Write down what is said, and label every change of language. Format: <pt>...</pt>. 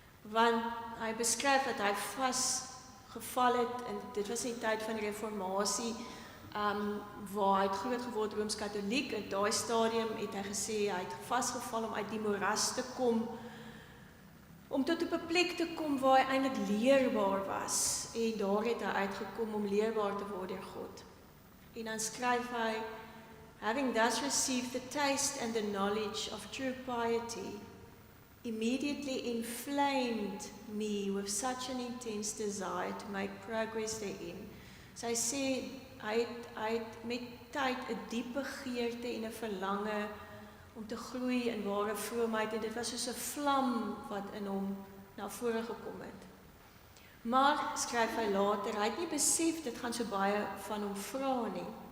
<af>Want hy beskryf dat hy vasgeval het, en dit was in die tyd van die reformatie, waar hy het groot geword Rooms-Katholiek. In daai stadium het hy gesê, hy het vasgeval om uit die moeras te kom, om tot op 'n plek te kom waar hy eintlik leerbaar was. En daar het hy uitgekom om leerbaar te word deur God. En dan skryf hy,</af> <en>having thus received the taste and the knowledge of true piety, immediately inflamed me with such an intense desire to make progress therein.</en> <af>So hy sê, hy het met tyd 'n diep begeerte en 'n verlange om te groei in ware vroomheid, en dit was soos 'n vlam wat in hom na vore gekom het. Maar, skryf hy later, hy het nie besef dit gaan so baie van hom vra nie.</af>